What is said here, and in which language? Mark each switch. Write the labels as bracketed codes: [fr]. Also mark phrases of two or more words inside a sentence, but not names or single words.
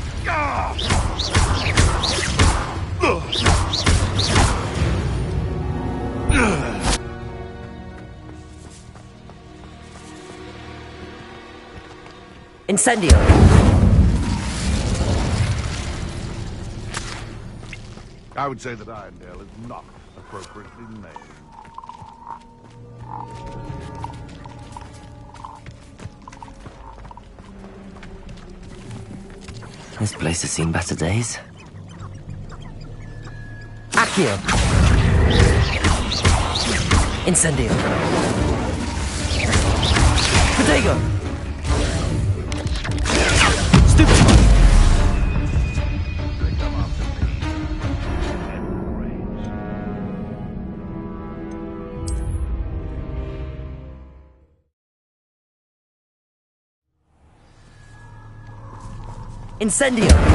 [en] Incendio! I would say that Irondale is not appropriately named. This place has seen better days. Accio! Incendio! Protego! Stupefy! They come after me. Enraged. Incendio!